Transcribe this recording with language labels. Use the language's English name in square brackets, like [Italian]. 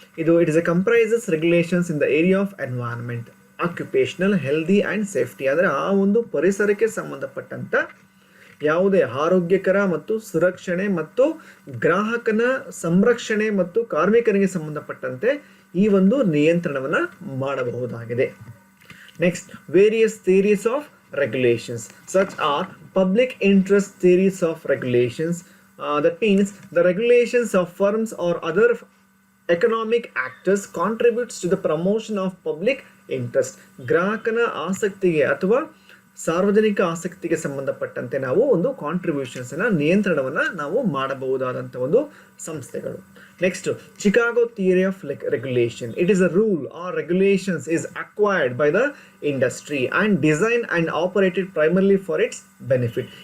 [English] ಇದು it is a comprises regulations in the area of environment, occupational, healthy and safety. [Kannada] ಅಂದರೆ ಆ ಒಂದು ಪರಿಸರಕ್ಕೆ ಸಂಬಂಧಪಟ್ಟಂಥ ಯಾವುದೇ ಆರೋಗ್ಯಕರ ಮತ್ತು ಸುರಕ್ಷಣೆ ಮತ್ತು ಗ್ರಾಹಕನ ಸಂರಕ್ಷಣೆ ಮತ್ತು ಕಾರ್ಮಿಕರಿಗೆ ಸಂಬಂಧಪಟ್ಟಂತೆ ಈ ಒಂದು ನಿಯಂತ್ರಣವನ್ನು ಮಾಡಬಹುದಾಗಿದೆ. [English] Next various theories of regulations such are public interest theories of regulations. That means the regulations of firms or other economic actors contributes to the promotion of public interest. [Kannada] ಗ್ರಾಹಕನ ಆಸಕ್ತಿಗೆ ಅಥವಾ ಸಾರ್ವಜನಿಕ ಆಸಕ್ತಿಗೆ ಸಂಬಂಧಪಟ್ಟಂತೆ ನಾವು ಒಂದು ಕಾಂಟ್ರಿಬ್ಯೂಷನ್ಸ್ನ ನಿಯಂತ್ರಣವನ್ನು ನಾವು ಮಾಡಬಹುದಾದಂಥ ಒಂದು ಸಂಸ್ಥೆಗಳು. [English] Next Chicago theory of regulation. It is a rule or regulations is acquired by the industry and design and operated primarily for its benefit.